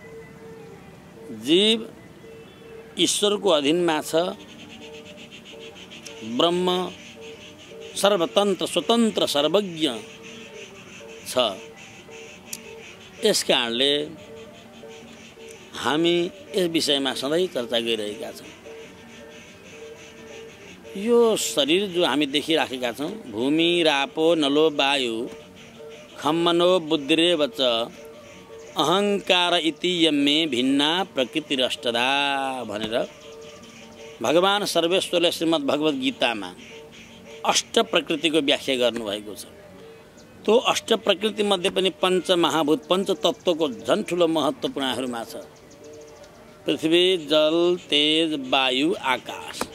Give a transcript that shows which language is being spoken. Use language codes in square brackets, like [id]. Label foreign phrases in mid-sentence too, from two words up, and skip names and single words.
[ne] जीव ईश्वरको अधीनमा छ, ब्रह्म सर्वतन्त्र स्वतन्त्र सर्वज्ञ छ। यस कारणले हामी यस विषयमा सधैँ चर्चा गरिरहेका छौँ। यो शरीर जो हामी देखिराखेका छौँ [sa] भूमि रापो नलो वायु खम्मनो बुद्धिरेव च अहंकार इति यम्मे भिन्ना प्रकृतिरष्टदा [ne] भनेर भगवान सर्वेश्वरले श्रीमद् भगवत गीतामा अष्ट प्रकृतिको व्याख्या गर्नुभएको छ। त्यो अष्ट प्रकृति मध्ये पनि पञ्चमहाभूत पञ्चतत्त्वको झन् ठुलो महत्त्वपूर्णहरूमा छ। पृथ्वी जल तेज वायु आकाश।